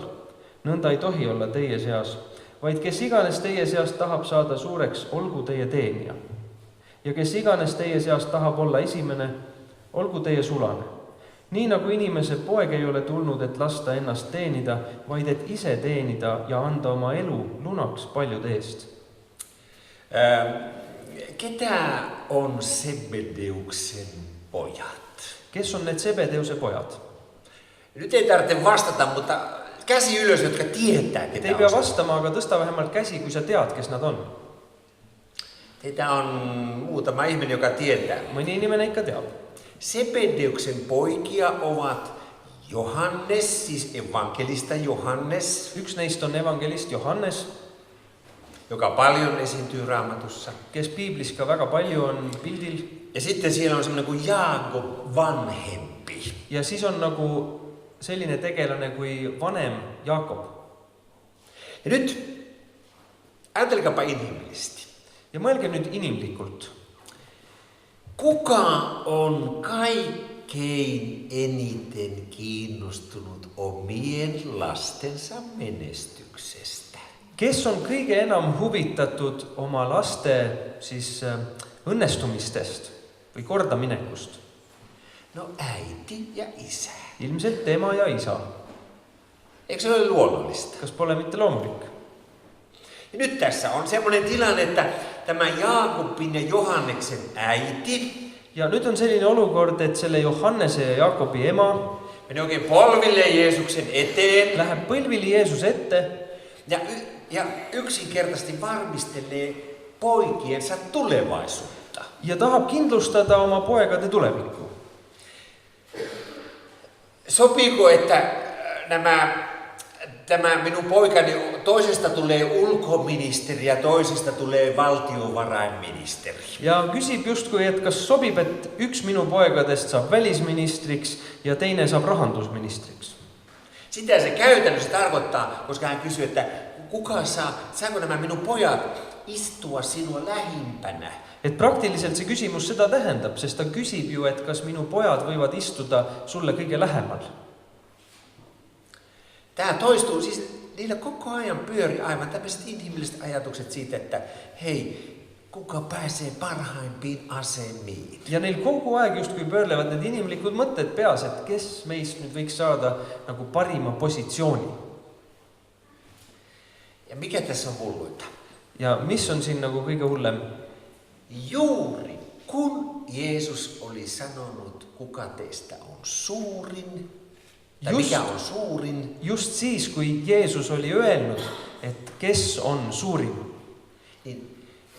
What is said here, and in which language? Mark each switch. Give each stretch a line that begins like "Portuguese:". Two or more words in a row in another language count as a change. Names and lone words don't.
Estonian: Nõnda ei tohi olla teie seas, vaid kes iganes teie seas tahab saada suureks, olgu teie teenija. Ja kes iganes teie seas tahab olla esimene, olgu teie sulane. Nii nagu inimese poeg ei ole tulnud, et lasta ennast teenida, vaid et ise teenida ja anda oma elu lunaks paljude eest.
Finnish: Ketä on Sebedeuksen pojat?
Estonian: Kes on need Sebedeuse pojad?
Finnish: Nyt ei tarvitse vastata, mutta käsi ylös, jotka tietää, ketä
Estonian: Te ei pea vastama, aga tõsta vähemalt käsi, kui sa tead, kes nad on.
Finnish: Teitä on muutama ihminen, joka tietää.
Estonian: Mõni inimene ikka teab.
Finnish: Sebedeuksen poikia ovat Johannes, siis evankelista Johannes.
Estonian: Üks neist on evangelist Johannes,
Finnish: joka paljon esiintyy Raamatussa.
Estonian: kes piiblis ka väga palju on pildil.
Finnish: Ja sitten siellä on semmoinen kuin Jaakob vanhempi.
Estonian: Ja siis on nagu selline tegelane kui vanem Jaakob.
Finnish: Ja nyt ajatelkaapa inhimillisesti.
Estonian: Ja mõelge nüüd inimlikult.
Finnish: Kuka on kaikkein eniten kiinnostunut omien lastensa menestyksestä?
Estonian: Kes on kõige enam huvitatud oma laste siis õnnestumistest või kordaminekust?
Finnish: No äiti ja isä.
Estonian: Ilmselt tema ja isa.
Finnish: Eikö se ole luonnollista?
Estonian: Kas pole mitte loomulik?
Finnish: Ja nyt tässä on semmoinen tilanne, että tämä Jaakobin ja Johanneksen äiti.
Estonian: Ja nyt on selline olukord, et selle Johannese ja Jaakobi ema
Finnish: menee oikein polville Jeesuksen eteen.
Estonian: läheb põlvili Jeesus ette
Finnish: ja yksinkertaisesti varmistelee poikiensa tulevaisuutta.
Estonian: ja tahab kindlustada oma poegade tulevikku.
Finnish: Sopiiko, että tämä minun poikani, toisesta tulee ulkoministeri ja toisesta tulee valtiovarainministeri?
Estonian: Ja küsib justkui, et kas sobib, et üks minu poegadest saab välisministriks ja teine saab rahandusministriks.
Finnish: Sitä se käytännössä tarkoittaa, koska hän kysyy, että saako nämä minun pojat istua sinua lähimpänä?
Estonian: Et praktiliselt see küsimus seda tähendab, sest ta küsib ju, et kas minu pojad võivad istuda sulle kõige lähemal.
Finnish: Tämä toistuu, siis niillä koko ajan pyöri aivan tämmöiset inhimilliset ajatukset siitä, että hei, kuka pääsee parhaimpiin asemiin.
Estonian: Ja neil kogu aeg justkui pöörlevad need inimlikud mõtted peas, et kes meist nüüd võiks saada nagu parima positsiooni.
Finnish: Ja mikä tässä on hulluinta?
Estonian: Ja mis on siin nagu kõige hullem?
Finnish: Juuri kun Jeesus oli sanonut, kuka teistä on suurin, tai mikä on suurin.
Estonian: Just siis, kui Jeesus oli öelnud, et kes on suurim.